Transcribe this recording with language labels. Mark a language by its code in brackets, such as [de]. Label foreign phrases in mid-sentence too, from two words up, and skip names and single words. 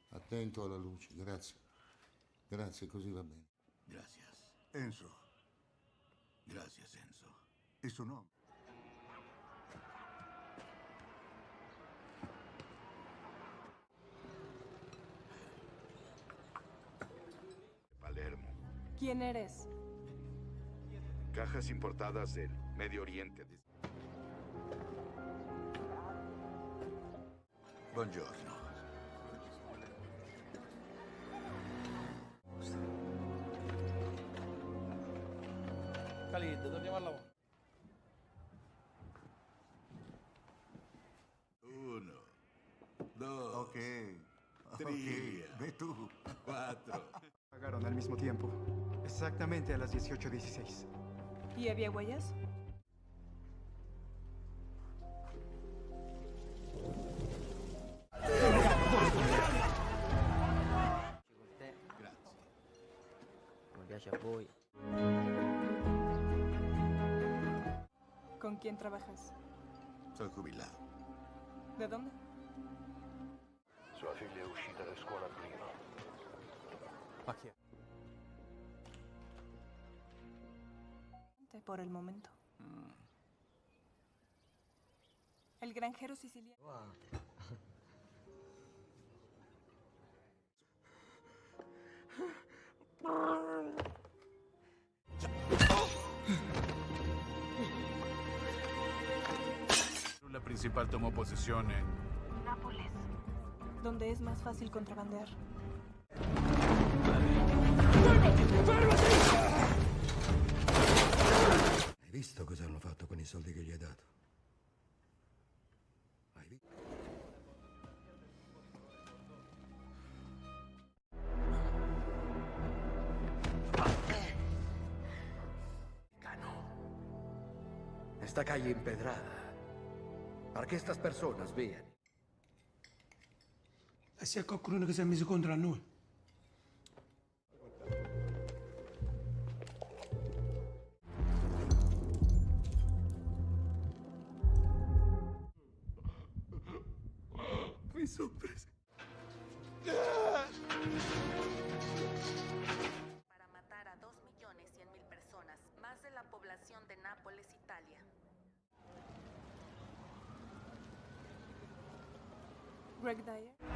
[it] Attento alla luce, grazie. Grazie, così va bene. [es] Gracias. Enzo, Gracias, Enzo. ¿y su nombre? Palermo. ¿Quién eres? Cajas importadas del Medio Oriente. [it] Buongiorno. Khalid, torniamo al lavoro. [es] Uno, dos, Ok. Trivia. Ok, ve tú. cuatro. Pagaron al mismo tiempo, exactamente a las 18:16. ¿Y había huellas? [it] Grazie. Come piace a voi. [es] ¿Con quién trabajas? Soy jubilado. ¿De dónde? [it] Sua figlia è uscita da scuola prima. Ma chi è? [es] Por el momento. El granjero siciliano. La principal tomó posesión en Nápoles. Donde es más fácil contrabandear. [it] Hai visto cosa hanno fatto con i soldi che gli hai dato? Hai visto? [es] Esta calle empedrada. ¿Para qué estas personas vean? [it] E se qualcuno che si è messo contro a noi? [es] Mi sorpresa. Para matar a 2.100.000 personas, más de la población de Nápoles, Italia. Greg Dyer.